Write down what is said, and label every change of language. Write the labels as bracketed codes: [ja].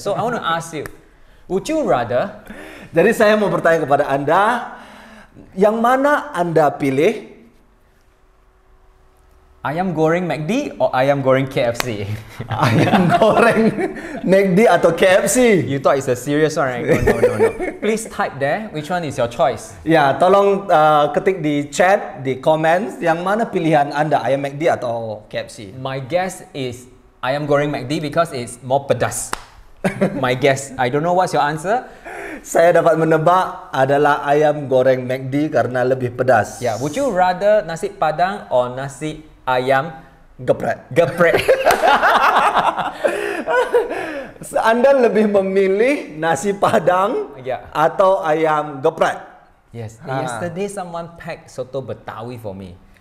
[en] So I want to ask you, would you rather [id] Jadi saya mau bertanya kepada Anda, yang mana Anda pilih? ayam goreng McD [en] or [id] ayam goreng KFC? Ayam goreng McD atau KFC? [en] You thought it's a serious one, right? No. Please type there. Which one is your choice? [id] Ya, tolong ketik di chat, di comments, yang mana pilihan Anda, ayam McD atau KFC? [en] My guess is ayam goreng McD because it's more pedas. My guess. I don't know what's your answer. [id] Saya dapat menebak adalah ayam goreng McD karena lebih pedas. [en] Yeah. Would you rather nasi padang or nasi ayam [id] Geprek. geprek? Anda lebih memilih nasi padang Ya. atau ayam geprek? [en] Yes. Ah. Yesterday someone packed soto Betawi for me.